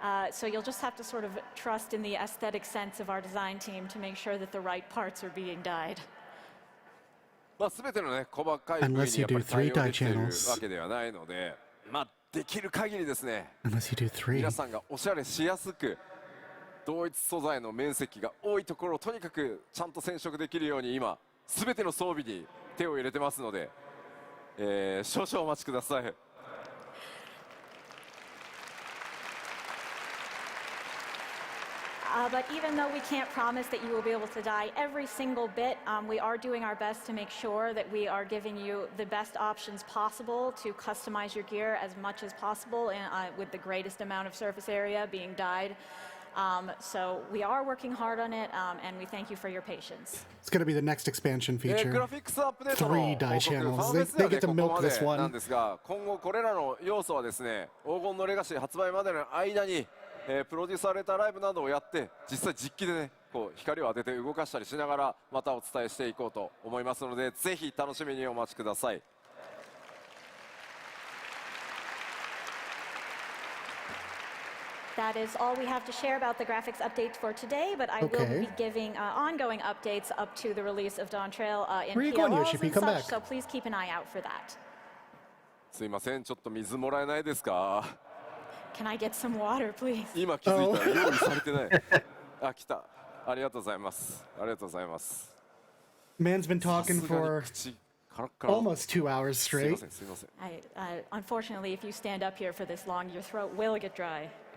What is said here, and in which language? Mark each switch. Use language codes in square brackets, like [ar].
[en] So you'll just have to sort of trust in the aesthetic sense of our design team to make sure that the right parts are being dyed. [ja] まあ全てのね細かい部位にやっぱり対応できているわけではないので、まあできる限りですね、皆さんがおしゃれしやすく同一素材の面積が多いところをとにかくちゃんと染色できるように今全ての装備に手を入れてますので、少々お待ちください。 [en] But even though we can't promise that you will be able to dye every single bit, we are doing our best to make sure that we are giving you the best options possible to customize your gear as much as possible and, with the greatest amount of surface area being dyed. So we are working hard on it, and we thank you for your patience. It's going to be the next expansion feature. 3 dye channels. They get to milk this one. [ja] なんですが、今後これらの要素はですね、黄金のレガシー発売までの間にプロデュースされたライブなどをやって実際実機でねこう光を当てて動かしたりしながらまたお伝えしていこうと思いますので、ぜひ楽しみにお待ちください。 [en] That is all we have to share about the graphics updates for today, but I will be giving ongoing updates up to the release of Dawn Trail in PLLs and such, so please keep an eye out for that. [ja] すいません、ちょっと水もらえないですか？ [en] Can I get some water, please? [ja] 今気づいたら用意されてない。あ、来た。ありがとうございます。ありがとうございます。 [en] Man's been talking for almost 2 hours straight. [ja] すいません。 [en] Unfortunately, if you stand up here for this long, your throat will get dry.